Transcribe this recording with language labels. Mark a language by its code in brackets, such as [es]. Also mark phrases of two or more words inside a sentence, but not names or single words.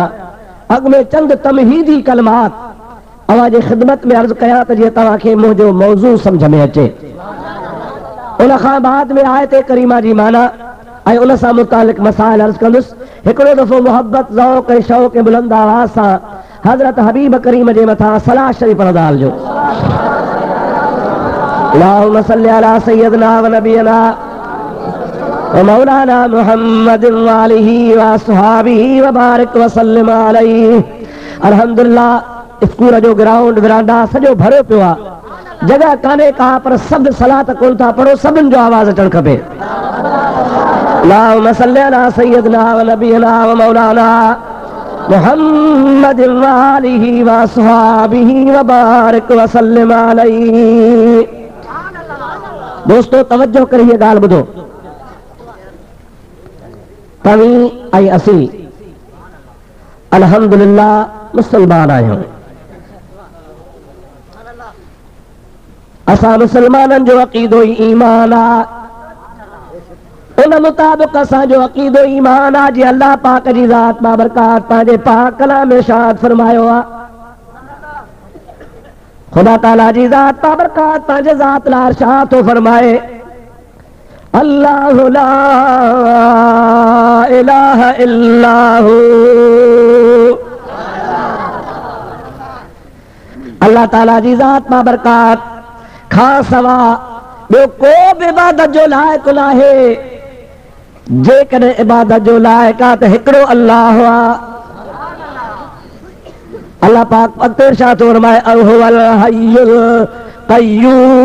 [sd] अॻु में चंद तमहीदी कलमात अव्हां जी ख़िदमत में अर्ज़ कयां त जीअं तव्हांखे मुंहिंजो मौज़ू सम्झ में अचे। उन खां बाद में आयत करीमा जी माना ऐं उन सां मुतालिक़ मसाइल अर्ज़ कंदुसि। हिकिड़ो दफ़ो मोहब्बत ज़ौक़ ऐं शौक़ ऐं बुलंद आवाज़ सां हज़रत हबीब करीम जे मथां सलाह शरीफ़ पढ़ंदा हलिजो। [ar] اللهم صل على سيدنا ونبينا ومولانا محمد وآله وأصحابه وبارك وسلم عليه. [sd] अल्हम्दुलिल्लाह स्कूल जो ग्राउंड विरांडा सॼो भरियो पियो आहे, जगह कान्हे का, पर सभु सलात कोन था पढ़ो, सभिनि जो आवाज़ अचणु खपे। [ar] اللهم صل على سيدنا ونبينا ومولانا محمد وآله وأصحابه وبارك وسلم عليه. [sd] दोस्तों तवज्जो करे हीअ ॻाल्हि ॿुधो। तव्हीं ऐं असीं अल्हम्दुलिल्लाह मुस्लमान आहियूं। असां मुसलमाननि जो अक़ीदो ई ईमान आहे। उन मुताबिक असांजो अक़ीदो ईमान आहे जी अल्लाह पाक जी ज़ात बाबरकात पंहिंजे पाक कलाम में इरशाद फरमायो आहे। खुदा ताला जी ज़ात बाबरकात पंहिंजे ज़ात लाइ इरशाद थो फरमाए [ar] الله لا إله إلا هو. [sd] अल्लाह ताला जी ज़ात बाबरकात खां सवा ॿियो को बि इबादत जो लाइक़ नाहे। जेकॾहिं इबादत जो लाइक़ आहे त हिकिड़ो अल्लाह आहे। अल्लाह पाक अॻिते इरशाद थो फरमाए [ar] هو الحي القيوم.